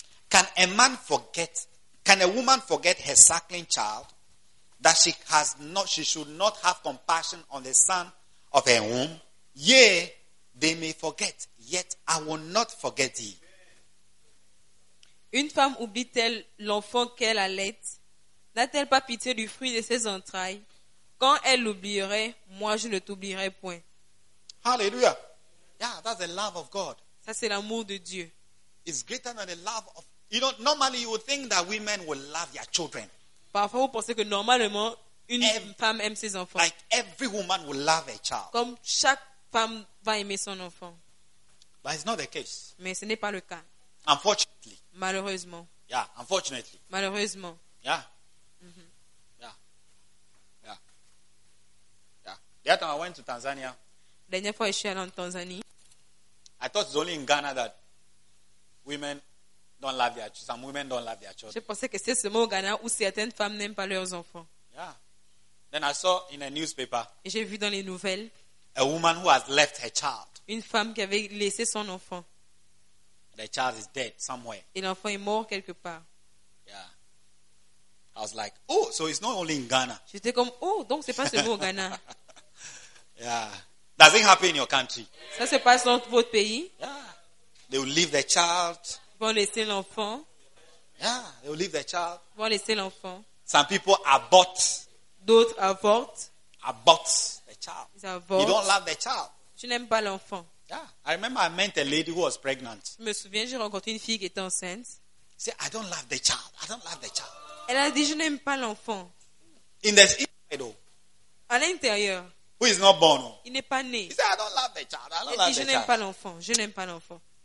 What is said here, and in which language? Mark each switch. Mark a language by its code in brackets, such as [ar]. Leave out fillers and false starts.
[en] Can a woman forget her suckling child that she should not have compassion on the son of her womb? Yea, they may forget, yet I will not forget thee. [fr] Une femme oublie-t-elle l'enfant qu'elle allait? N'a-t-elle pas pitié du fruit de ses entrailles? Quand elle l'oublierait, moi je ne t'oublierai point. [en] Hallelujah. Yeah, that's the love of God. [fr] Ça c'est l'amour de Dieu. [en] It's greater than the love of. You know, normally you would think that women will love their children. [fr] Parfois vous pensez que normalement une femme aime ses enfants. [en] Like every woman will love a child. [fr] Comme chaque femme va aimer son enfant. [en] But it's not the case. [fr] Mais ce n'est pas le cas. [en] Unfortunately. [fr] Malheureusement. [en] Yeah, unfortunately. [fr] Malheureusement. [en] Yeah. Mm-hmm. Yeah. Yeah. Yeah. The other time I went to Tanzania. [fr] Dernière fois, je suis allé en Tanzanie. [en] I thought it's only in Ghana that women don't love their children. Some women don't love their children. [fr] Je pensais que c'est seulement au Ghana où certaines femmes n'aiment pas leurs enfants. [en] Yeah. Then I saw in a newspaper. [fr] Et j'ai vu dans les nouvelles. [en] A woman who has left her child. [fr] Une femme qui avait laissé son enfant. [en] The child is dead somewhere. [fr] Et l'enfant est mort quelque part. [en] Yeah. I was like, oh, so it's not only in Ghana. [fr] J'étais comme, oh, donc c'est pas seulement au Ghana. [en] Yeah. Does it happen in your country? [fr] Ça se passe dans votre pays? [en] Yeah. They will leave the child. [fr] Ils vont laisser l'enfant. [en] Yeah. They will leave the child. [fr] Ils vont laisser l'enfant. [en] Some people abort. [fr] D'autres avortent. [en] Abort the child. [fr] Ils avortent. [en] You don't love the child. [fr] Tu n'aimes pas l'enfant. [en] Yeah, I remember I met a lady who was pregnant. [fr] Je me souviens, j'ai rencontré une fille qui était enceinte. [en] She said, I don't love the child. I don't love the child. [fr] Elle a dit, je n'aime pas l'enfant. [en] In the inside, though. [fr] À l'intérieur. [en] Who is not born? [fr] Il n'est pas né. [en] She said, I don't love the child. I don't [fr] Elle [en] love [fr] dit, [en] the [fr] je n'aime pas l'enfant. Je n'aime pas l'enfant.